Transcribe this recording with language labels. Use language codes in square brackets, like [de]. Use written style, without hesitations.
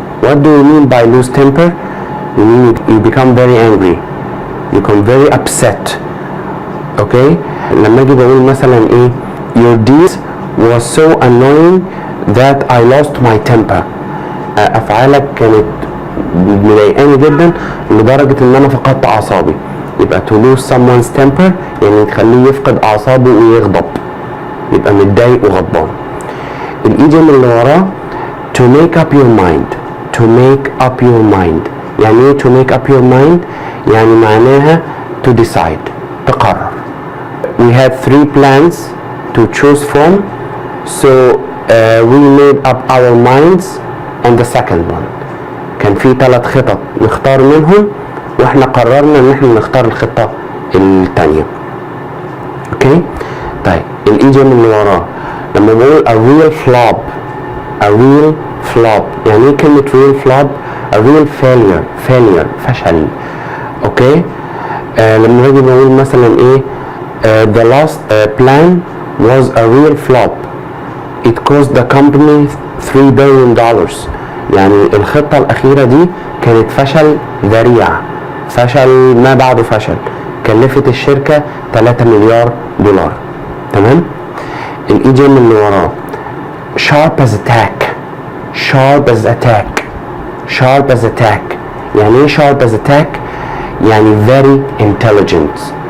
[en] What do you mean by lose temper? You mean you become very angry. You become very upset. Okay? [ar] لما اجي بقول مثلا ايه [en] your deed was so annoying that I lost my temper. [ar] افعالك كانت مضايقاني جدا لدرجة ان انا فقدت اعصابي. يبقى to lose someone's temper يعني تخليه يفقد اعصابه ويغضب، يبقى متضايق وغضبان. الايديوم اللي وراه [en] to make up your mind. To make up your mind [ar] يعني ايه [en] to make up your mind؟ [ar] يعني معناها [en] to decide، تقرر. We had 3 plans to choose from, so we made up our minds on the second one. [ar] كان في 3 خطط نختار منهم واحنا قررنا ان احنا نختار الخطة التانية. اوكي؟ طيب الايديوم اللي وراه لما بقول a real flop. [en] A real flop [ar] يعني ايه كلمة [en] real flop؟ A real failure فشل. Okay? [ar] لما باجي بقول مثلا ايه [en] the last plan was a real flop. It cost the company $3 billion. [ar] يعني الخطة الأخيرة دي كانت فشل ذريع، فشل ما بعده فشل، كلفت الشركة 3 مليار دولار. تمام؟ الإيديوم اللي وراه sharp as attack. [en] sharp as attack. sharp as attack [ar] يعني ايه [en] sharp as attack؟ يعني very intelligent.